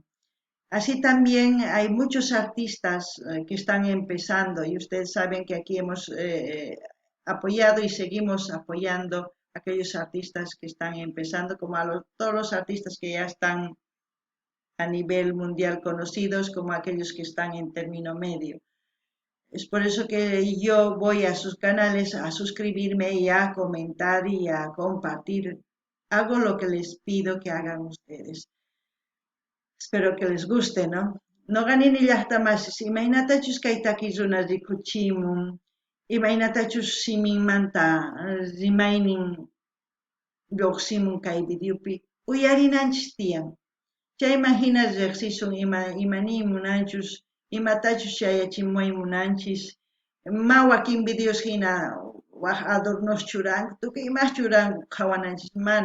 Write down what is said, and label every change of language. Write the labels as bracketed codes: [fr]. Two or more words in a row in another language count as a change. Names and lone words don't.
[es] Así también hay muchos artistas que están empezando y ustedes saben que aquí hemos apoyado y seguimos apoyando a aquellos artistas que están empezando, como a todos los artistas que ya están a nivel mundial conocidos, como aquellos que están en término medio. Es por eso que yo voy a sus canales a suscribirme y a comentar y a compartir. Hago lo que les pido que hagan ustedes. Espero que les guste, ¿no? [qu] No ganin llaqtamasis, imaynatachus kay takiy runas rikuchimun, imaynatachus siminmanta rimaynin lluqsimun kay videopi, uyarinanchis tiyan. Chayman hina riqsisun imanin munanchus, imatachus shayachimuymunanchis, ma wakin videos hina waq adornos churanku, tukuy imas churanku qhawananchis mana.